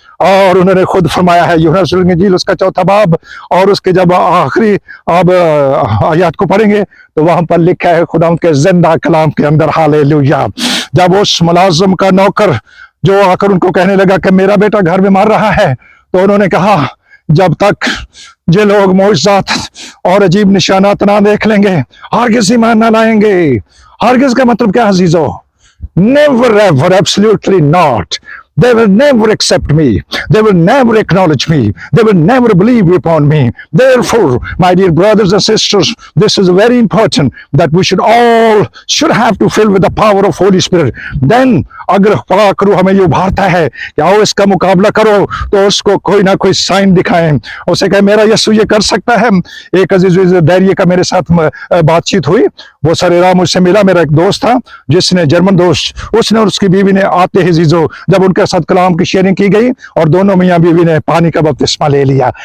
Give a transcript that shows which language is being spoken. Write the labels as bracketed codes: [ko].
[hi] और उन्होंने खुद फरमाया है, यूहन्ना रसूल की इंजील उसका 4था बाब और उसके जब आखिरी अब आयत को पढ़ेंगे तो वहां पर लिखा है खुदा के जिंदा कलाम के अंदर, हालेलुया, जब उस मुलाजिम का नौकर जो आकर उनको कहने लगा कि मेरा बेटा घर में मार रहा है, तो उन्होंने कहा जब तक ये लोग मौजज़ात और अजीब निशानात ना देख लेंगे हरगिज़ ईमान ना लाएंगे। हरगिज़ का मतलब क्या अजीजों? [en] Never ever, absolutely not. They will never accept me. They will never acknowledge me. They will never believe upon me. Therefore, my dear brothers and sisters, this is very important that we should have to fill with the power of Holy Spirit. [hi] Then, अगर पाक रूह हमें ये उभारता है कि आओ इसका मुकाबला करो, तो उसको कोई ना कोई साइन दिखाएं, उसे कहे मेरा यीशु ये कर सकता है। एक अजीज दैरिये का मेरे साथ बातचीत हुई, वो सरेराम मुझसे मिला, मेरा एक दोस्त था जिसने जर्मन दोस्त, उसने और उसकी बीवी ने आते ही जीजो जब उनके साथ कलाम की शेयरिंग की गई और दोनों मियाँ बीवी ने पानी का बपतिस्मा ले लिया।